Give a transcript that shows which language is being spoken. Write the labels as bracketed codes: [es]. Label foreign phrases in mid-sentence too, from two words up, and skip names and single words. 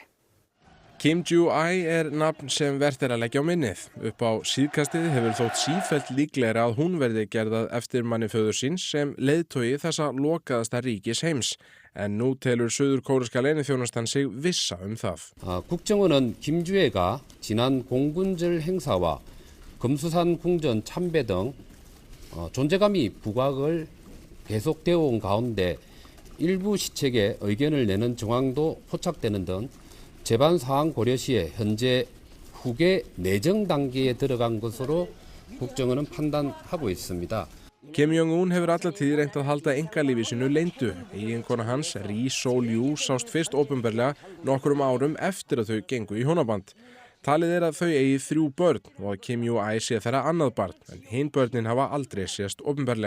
[is] Kim Joo-ai er nafn sem vert er að leggja á minnið. Upp á síðkastið hefur þótt sífellt líklegra að hún verði gerðað eftirmanni föður síns sem leiðtogi þessa lokaðasta ríkis heims. En nú telur suður-kóreska leyniþjónustan sig vissa það. [ko] 국정원은 김주애가 지난 공군절 행사와 금수산 궁전 참배 등 존재감이 부각을 계속되어 온 가운데 일부 시책에 의견을 내는 정황도 포착되는 등 재반 사항 고려 시에 현재 후계 내정 단계에 들어간 것으로 국정원은 판단하고 있습니다. [is] Kim Jong-un hefur alla tíð reynt að halda einkalífi sínu leyndu. Eiginkona hans, Ri Sol-ju, sást fyrst opinberlega nokkrum árum eftir að þau gengu í hjónaband. Talið að þau eigi 3 börn og að Kim Ju-ai sé þeirra annað barn, en hin börnin hafa aldrei sést opinberlega.